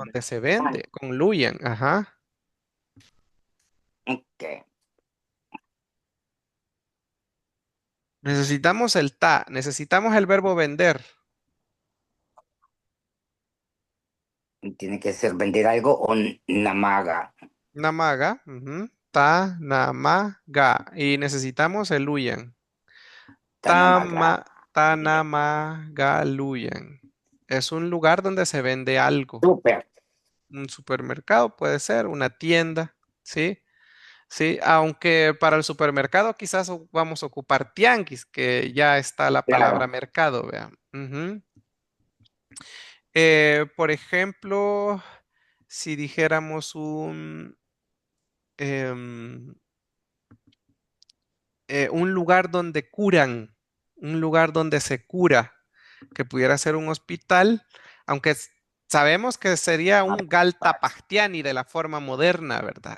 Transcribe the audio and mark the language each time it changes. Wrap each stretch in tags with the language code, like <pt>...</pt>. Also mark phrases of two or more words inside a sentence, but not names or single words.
<es>donde se vende, concluyan, ajá. Ok. Necesitamos el ta, necesitamos el verbo vender. Tiene que ser vender algo o namaga. Namaga. Ta, namaga. Y necesitamos el luyan. Tanamaga. Tanamagaluyan. Es un lugar donde se vende algo. Súper. Un supermercado puede ser, una tienda, ¿sí? Sí, aunque para el supermercado quizás vamos a ocupar tianguis, que ya está la palabra Claro. mercado, vean. Por ejemplo, si dijéramos em, un lugar donde curan, un lugar donde se cura, que pudiera ser un hospital, aunque sabemos que sería un Galtapachtiani de la forma moderna, ¿verdad?</es>